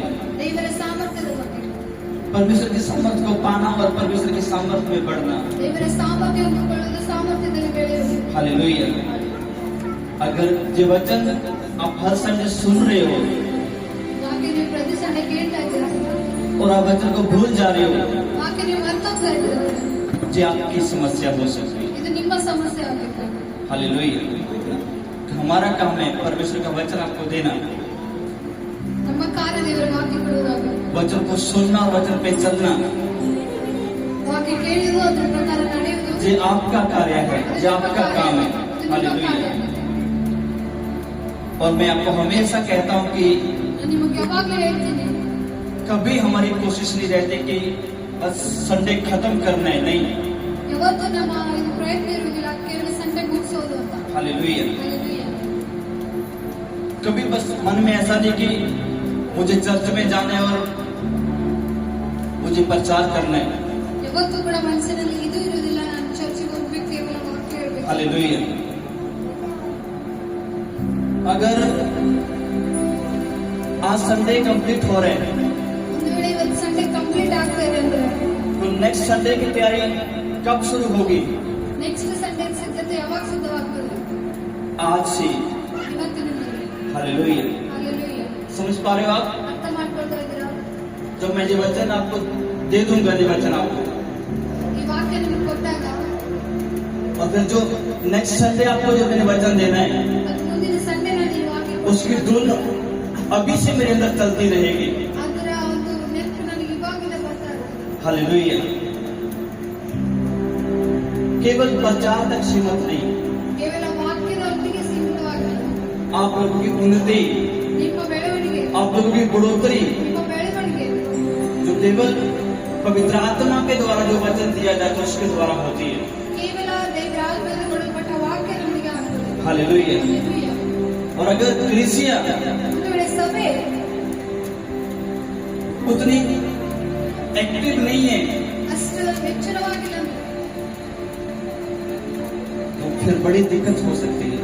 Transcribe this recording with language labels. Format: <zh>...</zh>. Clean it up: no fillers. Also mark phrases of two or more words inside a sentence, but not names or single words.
<kn>ದೇವರ ಸಾಮರ್ಥ್ಯದ ಬಗ್ಗೆ।</kn> <hi>परमेश्वर की सामर्थ्य को पाना और परमेश्वर की सामर्थ्य में बढ़ना।</hi> <kn>ದೇವರ ಸಾಮರ್ಥ್ಯವನ್ನು ಕೊಳ್ಳಲು ಸಾಮರ್ಥ್ಯದಲ್ಲಿ ಬೆಳೆಯುವುದು।</kn> <hi>हालेलुया। अगर ये वचन आप हर संडे सुन रहे हो</hi> <kn>ವಾಕ್ಯ ನೀವು ಪ್ರತಿ ಸಂಡೆ ಕೇಳ್ತಾ ಇದ್ದೀರಾ</kn> <hi>और आप वचन को भूल जा रहे हो,</hi> <kn>ವಾಕ್ಯ ನೀವು ಮರ್ತೋಗ್ತಾ ಇದ್ದೀರಾ,</kn> <hi>ये आपकी समस्या हो सकती है।</hi> <kn>ಇದು ನಿಮ್ಮ ಸಮಸ್ಯೆ ಆಗಬೇಕು।</kn> <hi>हालेलुया। तो हमारा काम है परमेश्वर का वचन आपको देना,</hi> <kn>ನಮ್ಮ ಕಾರ್ಯ ದೇವರ ವಾಕ್ಯ ಕೊಡುವುದಾಗಬೇಕು।</kn> <hi>वचन को सुनना और वचन पे चलना,</hi> <kn>ವಾಕ್ಯ ಕೇಳುವುದು ಅದರ ಪ್ರಕಾರ ನಡೆಯುವುದು</kn> <hi>ये आपका कार्य है, ये आपका काम है। हालेलुया। और मैं आपको हमेशा कहता हूँ कि</hi> <kn>ನಾನು ನಿಮಗೆ ಯಾವಾಗಲೂ ಹೇಳ್ತೀನಿ,</kn> <hi>कभी हमारी कोशिश नहीं रहती कि बस संडे खत्म करना है, नहीं।</hi> <kn>ಯಾವತ್ತೂ ನಮ್ಮ ಇದು ಪ್ರಯತ್ನ ಇರುವುದಿಲ್ಲ ಕೇವಲ ಸಂಡೆ ಮುಗಿಸೋದು ಅಂತ।</kn> <hi>हालेलुया।</hi> <kn>ಹಾಲೆಲೂಯಾ।</kn> <hi>कभी बस मन में ऐसा नहीं कि मुझे चर्च में जाना है और मुझे प्रचार करना है।</hi> <kn>ಯಾವತ್ತೂ ಕೂಡ ಮನಸ್ಸಿನಲ್ಲಿ ಇದು ಇರುವುದಿಲ್ಲ, ನಾನು ಚರ್ಚಿಗೆ ಹೋಗ್ಬೇಕು, ಕೇವಲ ವಾಕ್ಯ ಹೇಳ್ಬೇಕು।</kn> <hi>हालेलुया। अगर आज</hi> <en>Sunday complete</en> <hi>हो रहे हैं</hi> <kn>ಒಂದು ವೇಳೆ ಇವತ್ತು</kn> <en>Sunday complete</en> <kn>ಆಗ್ತಾ ಇದೆ ಅಂದ್ರೆ</kn> <hi>तो</hi> <en>next Sunday</en> <hi>की तैयारी कब शुरू होगी?</hi> <en>next Sunday</en> <kn>ಸಿದ್ಧತೆ ಯಾವಾಗ ಸಿದ್ಧವಾಗ್ತದೆ?</kn> <hi>आज से।</hi> <kn>ಇವತ್ತಿನಿಂದಲೇ।</kn> <hi>हालेलुया।</hi> <kn>ಹಾಲೆಲೂಯಾ।</kn> <hi>समझ पा रहे हो आप?</hi> <kn>ಅರ್ಥ ಮಾಡ್ಕೊಳ್ತಾ ಇದ್ದೀರಾ?</kn> <hi>जब मैं ये वचन आपको दे दूंगा, ये वचन आपको,</hi> <kn>ಈ ವಾಕ್ಯ ನಿಮ್ಗೆ ಕೊಟ್ಟಾಗ</kn> <hi>और फिर जो</hi> <en>next Sunday</en> <hi>आपको जो मैंने वचन देना है</hi> <kn>ಮತ್ತು ಮುಂದಿನ ಸಂಡೆ ನಾನು ಈ ವಾಕ್ಯ</kn> <hi>उसकी धुन अभी से मेरे अंदर चलती रहेगी।</hi> <kn>ಅದರ ಒಂದು ನೆನಪು ನನಗೆ ಇವಾಗಿಂದ ಬರ್ತಾ ಇದೆ।</kn> <hi>हालेलुया। केवल प्रचार तक सीमित नहीं,</hi> <kn>ಕೇವಲ ವಾಕ್ಯದ ಒಟ್ಟಿಗೆ ಸೀಮಿತವಾಗಿಲ್ಲ,</kn> <hi>आप लोगों की उन्नति,</hi> <kn>ನಿಮ್ಮ ಬೆಳವಣಿಗೆ,</kn> <hi>आप लोगों की बढ़ोतरी</hi> <kn>ನಿಮ್ಮ ಬೆಳವಣಿಗೆ</kn> <hi>जो केवल पवित्र आत्मा के द्वारा जो वचन दिया जाता है उसके द्वारा होती है।</hi> <kn>ಕೇವಲ ದೇವರ ಆತ್ಮದಿಂದ ಕೊಡಲ್ಪಟ್ಟ ವಾಕ್ಯ ನಮಗೆ ಆಗ್ತದೆ।</kn> <hi>हालेलुया।</hi> <kn>ಹಾಲೆಲೂಯಾ।</kn> <hi>और अगर कलीसिया</hi> <kn>ಒಂದು ವೇಳೆ ಸಭೆ</kn> <hi>उतनी एक्टिव नहीं है</hi> <kn>ಅಷ್ಟು ಎಚ್ಚರವಾಗಿಲ್ಲ ಅಂದ್ರೆ</kn> <hi>तो फिर बड़ी दिक्कत हो सकती है।</hi>